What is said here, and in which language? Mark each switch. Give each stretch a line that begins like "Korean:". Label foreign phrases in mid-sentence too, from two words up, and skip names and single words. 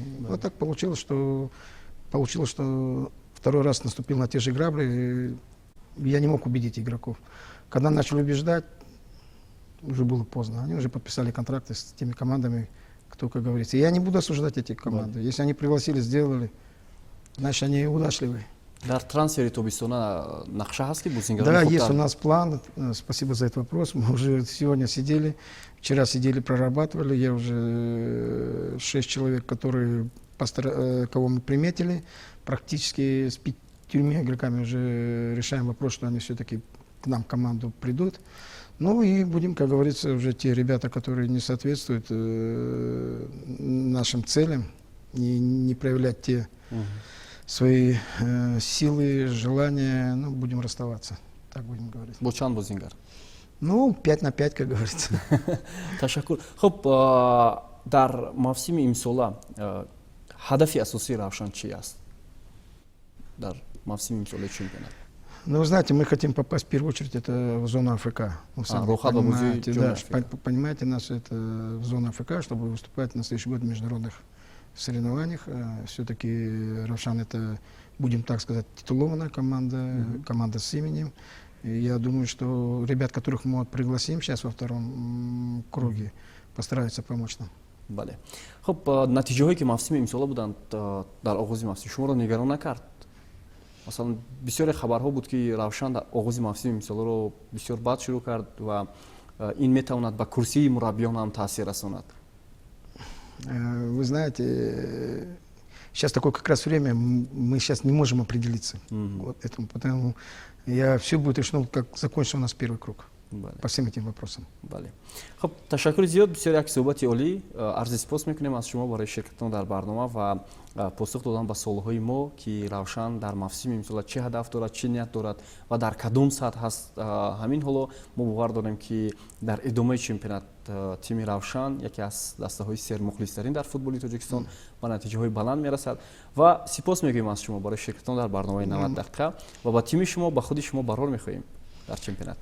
Russian: Вот так получилось, что второй раз наступил на те же грабли, и я не мог убедить игроков. Когда начал убеждать, уже было поздно. Они уже подписали контракты с теми командами, кто, как говорится. Я не буду осуждать эти команды. Если они пригласили, сделали, значит, они удачливые.
Tajik: Дар трансфери тобистона нақша ҳаст ки бузингарон?
Russian: Да, есть у нас план. Спасибо за этот вопрос. Мы уже сегодня сидели, вчера сидели, прорабатывали. Я уже 6 человек, кого мы приметили. Практически с 5 игроками уже решаем вопрос, что они все-таки к нам в команду придут. Ну и будем, как говорится, уже те ребята, которые не соответствуют нашим целям, и не проявлять те свои силы, желания, ну, будем расставаться, так будем говорить.
Tajik: Бочан бузингар?
Russian: Ну, 5 на 5, как говорится.
Tajik: Ташаккур. Хоб, дар мавсими имсола ҳадафи асосии Равшан чи аст? Дар мавсими имсола чемпионат?
Russian: Ну, вы знаете, мы хотим попасть в первую очередь это в зону АФК. Понимаете, нас это в зону АФК, чтобы выступать на следующий год в международных соревнованиях. Все-таки Равшан это, будем так сказать, титулованная команда, команда с именем. И я думаю, что ребят, которых мы пригласим сейчас во втором круге, постараются помочь нам.
Tajik: Бале. Хоб, натиҷаҳое ки мавсими имсола буданд дар оғози мавсим шуморо нигарон накард? Масалан, бисёре хабарҳо буд ки Равшан дар оғози мавсими имсоларо бисёр бад шурӯъ кард ва ин метавонад ба курсии мураббиён ҳам таъсир расонад.
Russian: Вы знаете, сейчас такое как раз время, мы сейчас не можем определиться. Вот этому, потому все будет решено, как закончится у нас первый круг. По всем этим вопросам.
Tajik: Хоб, ташаккури зиёд, бисёр як суҳбати олӣ. Арзи сипос мекунем аз шумо барои ширкатон дар барнома ва посух додан ба суолҳои мо ки Равшан дар мавсими имсола чӣ ҳадаф дорад, чӣ ният дорад ва дар кадом сатҳ ҳаст. Ҳамин ҳоло мо бовар дорем ки дар идомаи чемпионат тими Равшан яке аз дастаҳои сермухлистарин дар футболи Тоҷикистон ба натиҷаҳои баланд мерасад ва сипос мегӯем аз шумо барои ширкатон дар барномаи 90 дақиқа ва ба тими шумо ба худи шумо барор мехоҳем дар чемпионат.